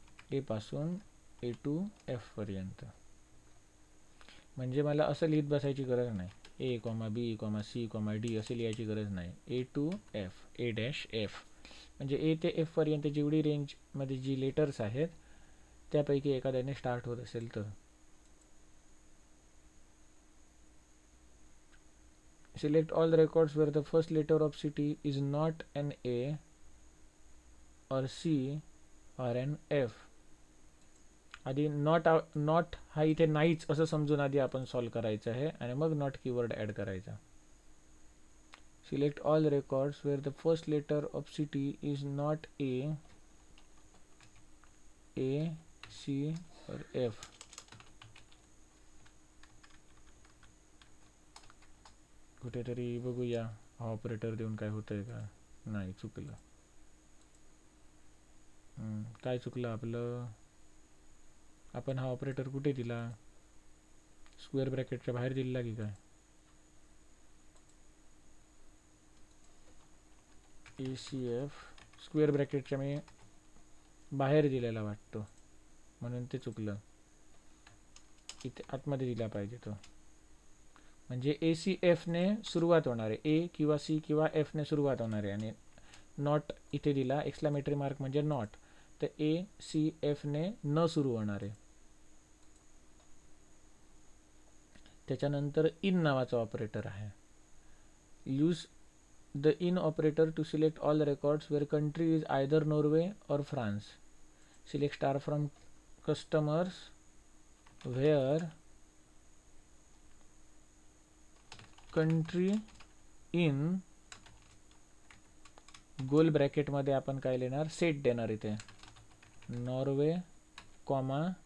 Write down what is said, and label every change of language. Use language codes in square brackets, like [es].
[mr] ए पासून ए to F पर्यंत. म्हणजे मला असं लिहित बसायची गरज नाही, ए कॉमा बी कॉमा सी कॉमा डी असे लिहायची गरज नाही. ए to F, A dash F म्हणजे ए ते एफ पर्यंत जेवढी रेंजमध्ये जी लेटर्स आहेत त्यापैकी एखाद्याने स्टार्ट होत असेल तर. [en] Select all records where the first letter of city is not an A or C or an F. [mr] आधी नॉट हा इथे नाहीच असं समजून आधी आपण सॉल्व करायचं आहे आणि मग नॉट कीवर्ड ॲड करायचा. [en] Select all records where the first letter of city is not A C or F. [mr] कुठेतरी बघूया हा ऑपरेटर देऊन काय होतंय का. नाही, चुकलं. काय चुकलं आपलं, आपण हा ऑपरेटर कुठे दिला, स्क्वेअर ब्रॅकेटच्या बाहेर दिला की काय. ए सी एफ स्क्वेअर ब्रॅकेटच्या मी बाहेर दिलेला वाटतो, म्हणून ते चुकलं. इथे आतमध्ये दिला पाहिजे तो. म्हणजे ए सी एफने सुरुवात होणार आहे, ए किंवा सी किंवा एफने सुरुवात होणार आहे, आणि नॉट इथे दिला एक्सक्लामेटरी मार्क म्हणजे नॉट, तर ए सी एफने न सुरू होणार आहे. त्याच्यानंतर इन नावाचा ऑपरेटर आहे. [en] Use the in operator to select all records where country is either Norway or France. Select star from customers where country in [mr] गोल ब्रॅकेटमध्ये आपण काय लिहिणार, सेट देणार इथे, [en] Norway comma